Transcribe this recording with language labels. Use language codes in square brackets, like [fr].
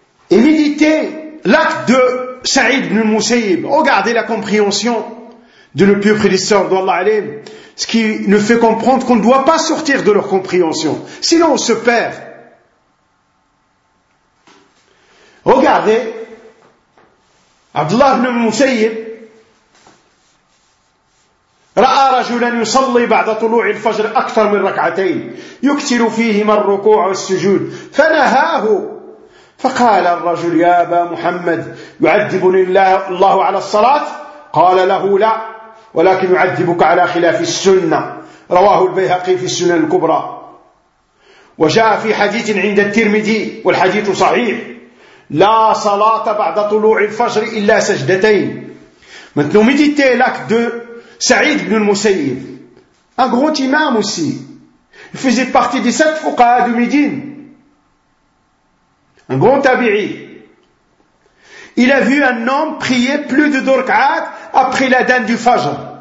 [fr] Et méditer l'acte de Saïd ibn Musayyib. Regardez la compréhension de le pieux prédisseur d'Allah alayhi, ce qui nous fait comprendre qu'on ne doit pas sortir de leur compréhension. Sinon, on se perd. regardé [ar] Abdullah ibn Musayyib رأى رجلا يصلي بعد طلوع الفجر أكثر من ركعتين يكثر فيهما الركوع والسجود فنهاه فقال الرجل يا أبا محمد يعذبني الله على الصلاة؟ قال له لا ولكن يعذبك على خلاف السنة. رواه البيهقي في السنن الكبرى. وجاء في حديث عند الترمذي والحديث صحيح لا صلاة بعد طلوع الفجر إلا سجدتين. [fr] Maintenant méditez l'acte de Saïd ibn al-Musayyib, un grand imam aussi. Il faisait partie des 7 fuqaha de Médine. Un grand tabi'i. Il a vu un homme prier plus de 2 rak'at après l'adhan du Fajr.